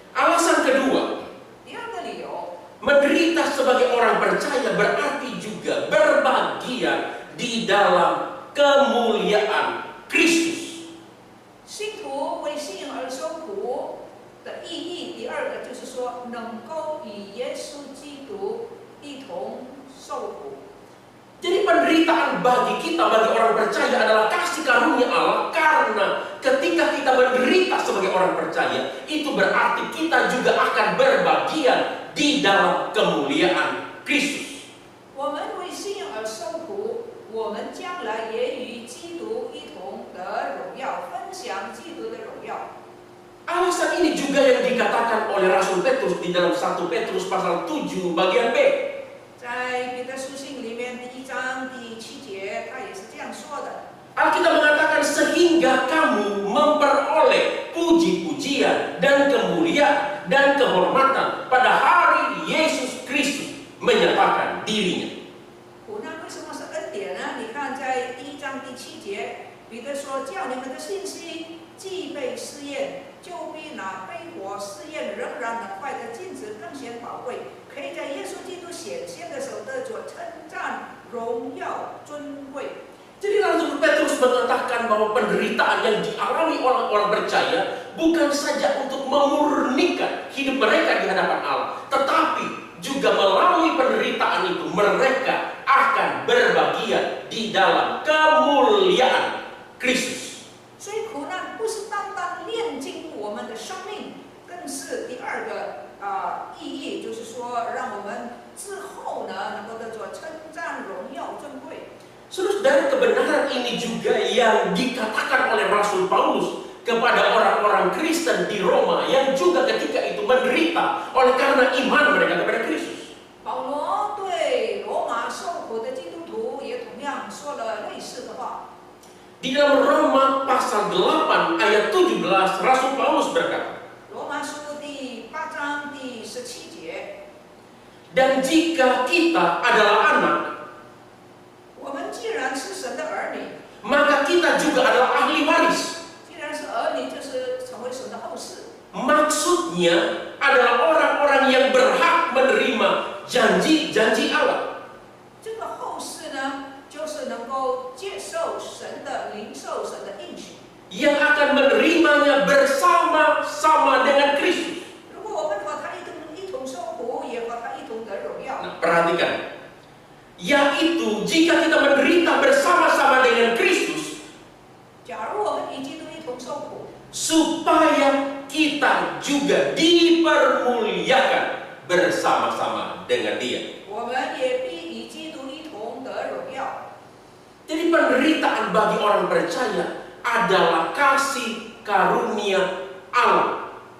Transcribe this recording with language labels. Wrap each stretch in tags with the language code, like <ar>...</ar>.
<id>Alasan kedua,</id> <zh>第二个理由，</zh> <id>menderita sebagai orang percaya berarti juga berbagian di dalam kemuliaan Kristus.</id> <zh>信徒为信而受苦的意义，第二个就是说，能够与耶稣基督一同受苦。</zh> <id>Jadi penderitaan bagi kita, bagi orang percaya adalah kasih karunia Allah, karena ketika kita menderita sebagai orang percaya, itu berarti kita juga akan berbagian di dalam kemuliaan Kristus.</id> <zh>我们为信而受苦，我们将来也与基督一同得荣耀，分享基督的荣耀。</zh> <id>Alasan ini juga yang dikatakan oleh Rasul Petrus di dalam 1 Petrus pasal 7 bagian B.</id> <zh>在彼得书信里面第1章第7节，他也是这样说的。</zh> <id>Alkitab mengatakan sehingga kamu memperoleh puji-pujian dan kemuliaan dan kehormatan pada hari Yesus Kristus menyatakan dirinya.</id> <zh>苦难为什么是恩典呢？你看在第1章第7节，彼得说：“叫你们的信心既被试验，就比那被火试验仍然能坏的金子更显宝贵，可以在耶稣基督显现的时候得着称赞、荣耀、尊贵。”</zh> <id>Jadi Rasul Petrus mengatakan bahwa penderitaan yang dialami orang-orang percaya bukan saja untuk memurnikan hidup mereka di hadapan Allah, tetapi juga melalui penderitaan itu mereka akan berbagian di dalam kemuliaan Kristus.</id> <zh>所以苦难不是单单炼净我们的生命，更是第二个意义，就是说让我们之后呢能够得着称赞、荣耀、尊贵。</zh> <id>Saudara, kebenaran ini juga yang dikatakan oleh Rasul Paulus kepada orang-orang Kristen di Roma yang juga ketika itu menderita oleh karena iman mereka kepada Kristus.</id> <zh>保罗对罗马受苦的基督徒也同样说了类似的话。</zh> <id>Di dalam Roma pasal 8 ayat 17 Rasul Paulus berkata,</id> <zh>罗马书第8章第17节，</zh> <id>dan jika kita adalah anak,</id> <zh>我们既然是神的儿女，</zh> <id>maka kita juga adalah ahli waris.</id> <zh>既然是儿女，就是成为神的后世。</zh> <id>Maksudnya adalah orang-orang yang berhak menerima janji-janji Allah.</id> <zh>这个后世呢，就是能够接受神的领受神的应许。</zh> <id>Yang akan menerimanya bersama-sama dengan Kristus.</id> <zh>如果我们和他一同受苦，也和他一同得荣耀。</zh> <id>Nah, perhatikan. Yaitu jika kita menderita bersama-sama dengan Kristus,</id> <zh>假如我们与基督一同受苦，</zh> <id>supaya kita juga dipermuliakan bersama-sama dengan Dia.</id> <zh>我们也必与基督一同得荣耀。</zh> <id>Jadi penderitaan bagi orang percaya adalah kasih karunia Allah.</id>